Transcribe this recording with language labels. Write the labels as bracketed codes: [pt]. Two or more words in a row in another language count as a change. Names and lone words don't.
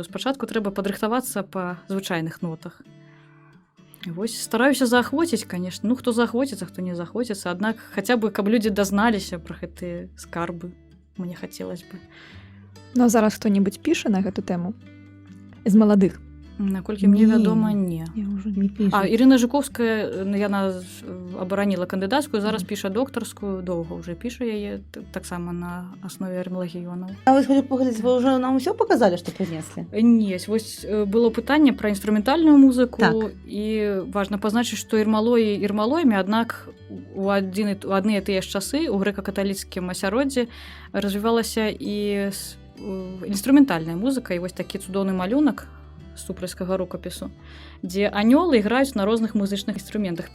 [be] Спачатку трэба падрыхтавацца па звычайных нотах. І вось стараюся заахвоціць, канешне, хто заахвоціцца, хто не заахвоціцца, аднак хаця бы, каб людзі дазналіся пра гэтыя скарбы, мне хацелася бы. Ну, а зараз хто-небудзь піша на гэту тэму? З маладых? Наколькі мне Не. вядома, не. [ru] Я уже Не пишет. [be] А Ірына Жуковская, яна абараніла кандыдацкую, зараз піша доктарскую, доўга ўжо піша яе таксама на аснове армалагіёнаў. А вы хочу паглядзець, вы ўжо нам усё показалі, што прынеслі? Не, вось было пытанне пра інструментальную музыку, Так. і важна пазначыць, што ірмалоі ірмалоямі, аднак у адны і тыя ж часы у грэка-каталіцкім асяроддзі развівалася і інструментальная музыка, і вось такі цудоўны малюнак супрацкага рукапісу, дзе анёлы іграюць на розных музычных інструментах.